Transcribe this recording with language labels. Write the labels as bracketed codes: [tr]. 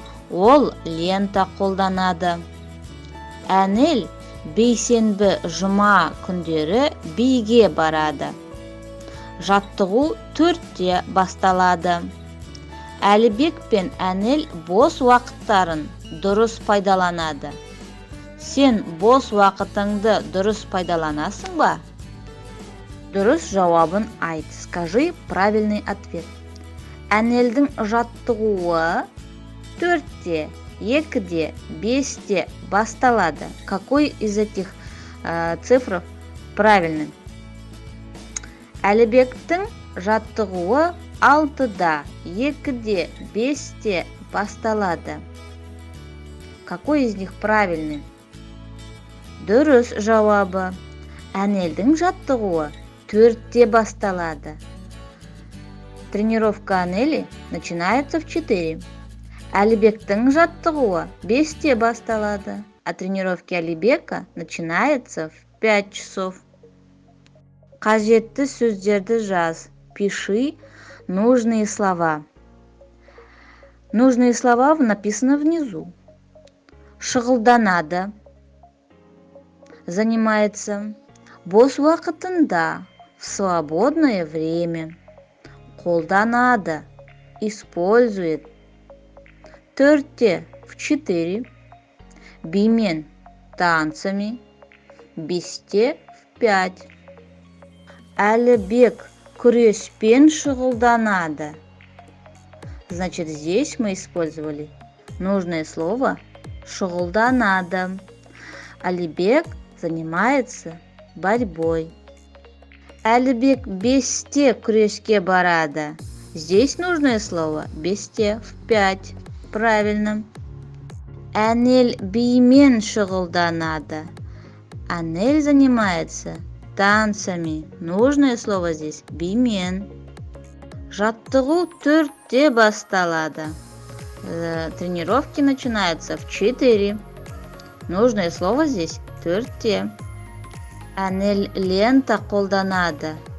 [kk] Ол лента қолданады. Әнел бейсенбі жұма күндері биге барады. Жаттығу 4-те басталады. Әлібек пен Әнел бос уақыттарын дұрыс пайдаланады. Сен бос уақытыңды дұрыс пайдаланасың ба? Дұрыс жауабын айт. [ru] Скажи правильный ответ. [kk] Әнелдің жаттығуы 4-те, 2-де, 5-те басталады. [ru] Какой из этих цифр правильный? [kk] Әлібектің жаттығуы 6-да, 2-де, 5-те басталады. [ru] Какой из них правильный? [kk] Дұрыс жауабы. Әнелдің жаттығуы 4-те басталады. [ru] Тренировка Әнели начинается в 4. [kk] Әлібектің жаттығуы 5-те басталады, [ru] а тренировки Әлібека начинается в 5 часов. [kk] Қажетті сөздерді жаз. [ru] Пиши нужные слова. Нужные слова написаны внизу. [kk] Шұғылданады. [ru] Занимается. [kk] Бос уақытында. [ru] В свободное время. [kk] Қолданады. [ru] Использует. 4-те в 4. [kk] Бимен [ru] танцами. [kk] 5-те в 5. Әлібек күреспен шұғылданады. [ru] Значит, здесь мы использовали нужное слово шұғылданады. Алибек занимается борьбой. [kk] Алибек бесте күреске барады. [ru] Здесь нужное слово бесте в 5. Правильно. [kk] Анель бимен шұғылданады. [ru] Анель занимается танцами. Нужное слово здесь бимен. [kk] Жаттығу 4-те басталады. [ru] Тренировки начинаются в 4. Нужное слово здесь 4-те. [kk] Анель лента қолданады.